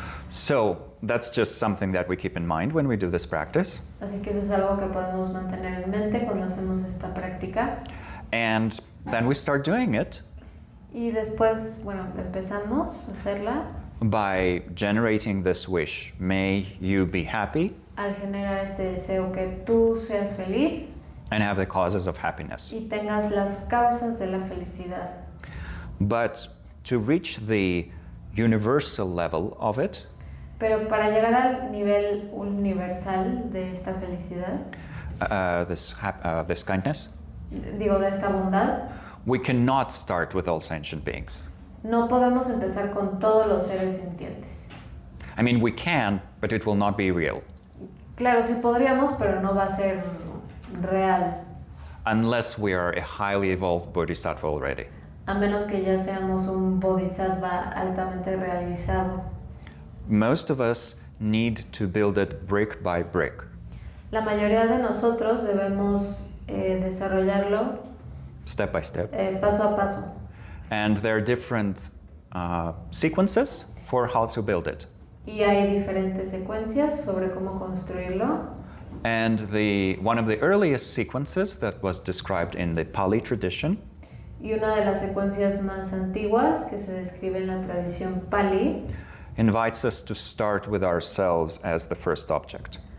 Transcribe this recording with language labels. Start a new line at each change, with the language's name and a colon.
English: So that's just something that we keep in mind when we do this practice.
Spanish: Así que eso es algo que podemos mantener en mente cuando hacemos esta práctica.
English: And then we start doing it
Spanish: Y después, bueno, empezamos a hacerla
English: by generating this wish. May you be happy
Spanish: al generar este deseo que tú seas feliz
English: and have the causes of happiness.
Spanish: y tengas las causas de la felicidad.
English: But to reach the universal level of it,
Spanish: Pero para llegar al nivel universal de esta felicidad,
English: this kindness,
Spanish: digo, de esta bondad,
English: we cannot start with all sentient beings.
Spanish: no podemos empezar con todos los seres sintientes.
English: I mean, we can, but it will not be real
Spanish: Claro, sí podríamos, pero no va a ser real,
English: unless we are a highly evolved bodhisattva already.
Spanish: a menos que ya seamos un bodhisattva altamente realizado.
English: Most of us need to build it brick by brick.
Spanish: La mayoría de nosotros debemos desarrollarlo
English: Step by step.
Spanish: paso a paso.
English: And there are different sequences for how to build it.
Spanish: Y hay diferentes secuencias sobre cómo construirlo.
English: And one of the earliest sequences that was described in the Pali tradition
Spanish: Y una de las secuencias más antiguas que se describe en la tradición Pali
English: invites us to start with ourselves as the first object.